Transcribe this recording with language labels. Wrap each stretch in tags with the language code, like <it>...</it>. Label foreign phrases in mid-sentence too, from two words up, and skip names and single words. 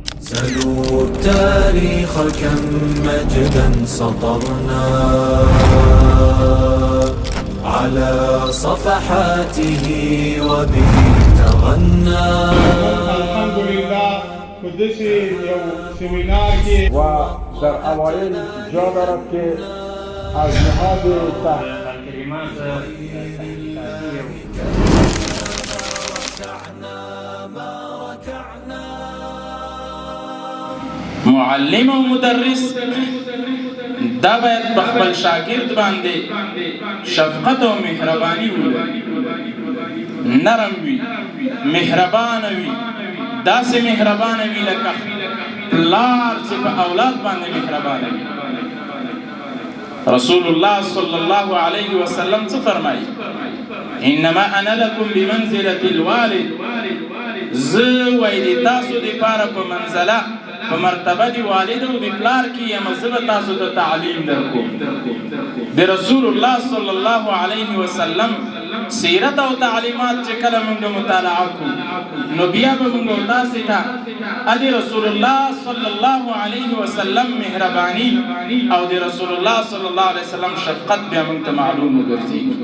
<ar>سلوا التاريخ كم مجدا سطرنا على صفحاته وبه تغنى. الحمد لله</ar> <ps>قدسي یو سیمینار کې</ps> <fa>و در اوایل جا دارد که از نهاد کلمات</fa> <ps>معلم او مدرس دا باید په خپل شاګرد باندې شفقت او مهرباني ولري، نرم وي، مهربان وي، داسې مهربان وي لکه پلار چې په اولاد باندې مهربان وي. رسول الله</ps> <ar>صلی الله علیه وسلم</ar> <ps>څه فرمایي؟</ps> <ar>انما انا لكم بمنزله الوالد.</ar> <ps>زه وای د تاسو دپاره په منزله په مرتبه د والد او د پلار کې یم، زه به تاسو ته تعلیم درکوم. د رسول الله</ps> <ar>صلی الله علیه وسلم</ar> <ps>سیرت او تعلیمات چې کله موږ مطالعه کوو نو بیا به موږ تاسو ته د رسول الله</ps> <ar>صلی الله علیه وسلم</ar> <ps>مهرباني او د رسول الله</ps> <ar>صلی الله علیه وسلم</ar> <ps>شفقت بیا موږ ته معلوم وګرځي.</ps>